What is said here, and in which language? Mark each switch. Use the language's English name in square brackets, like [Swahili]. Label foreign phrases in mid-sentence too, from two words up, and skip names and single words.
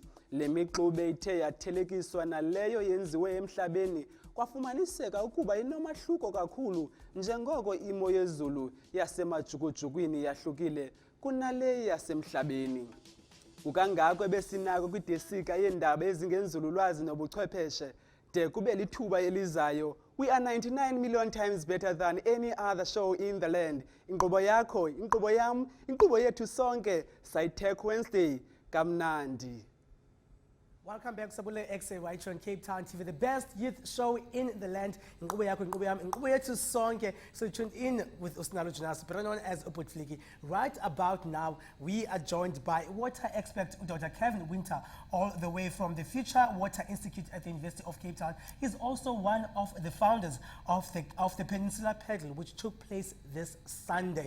[Xhosa] Le mixube ithe yathelekiswa naleyo yenziwe emhlabeni kwafumaniseka ukuba inomahluko kakhulu njengoko imo yezulu yasemajukujukwini yahlukile kunale yasemhlabeni. Kukangako besinako kwidesika yeendaba ezingenzululwazi nobuchwepheshe de kube lithuba elizayo. [English] We are 99 million times better than any other show in the land. [Xhosa] Inkqubo yakho, inkqubo yam, inkqubo yethu sonke, Side Wednesday, kamnandi. [English] Welcome back, Sabule Ekse, right here on Cape Town TV, the best youth show in the land. [Xhosa] Inkqubo yakho, inkqubo yam, inkqubo yethu sonke. [English] So you tuned in with Sinalo Jonas, better known as Uputfliki. Right about now, we are joined by water expert Dr. Kevin Winter, all the way from the Future Water Institute at the University of Cape Town. He's also one of the founders of the Peninsula Paddle, which took place this Sunday.